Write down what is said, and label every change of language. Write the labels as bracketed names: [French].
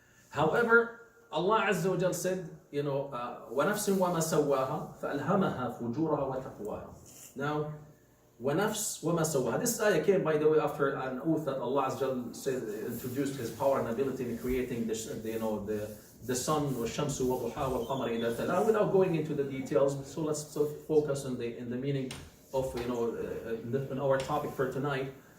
[English] However, Allah Azza wa Jal said, [Arabic] وَنَفْسٍ وَمَا سَوَّاهَا فَأَلْهَمَهَا فُجُورَهَا وَتَقْوَاهَا. Now, وَنَفْسٍ وَمَا سَوَّاهَا. [English] This ayah came, by the way, after an oath that Allah Azza wa Jal introduced His power and ability in creating the sun, [Arabic] وَالشَّمْسُ وَضُحَاهَا وَالْقَمَرِ إِذَا تَلَاهَا, [English] without going into the details. So let's focus on the meaning of in our topic for tonight.